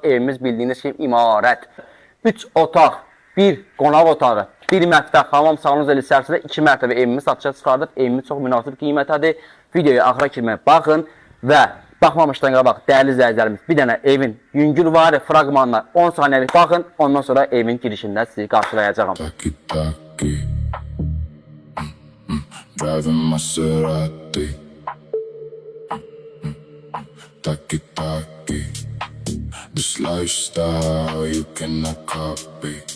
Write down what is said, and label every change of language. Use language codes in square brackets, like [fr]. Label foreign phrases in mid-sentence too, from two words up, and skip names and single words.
[az] Evimiz bildiyiniz kimi imarət. 3 otaq, 1 qonaq otağı, 1 mətbəx, hamam salon eli içərisində 2 mərtəbə evimiz satışa çıxarılıb. Evimiz çox münasib qiymətədir. Videoya axıra kimi baxın və baxmamışdan qabaq değerli izləyicilərimiz, bir dənə evin yüngülvari fraqmanına 10 saniyəlik baxın. Ondan sonra evin girişində sizi qarşılayacağım. [en] Driving Maserati, taki taki. This lifestyle you cannot copy.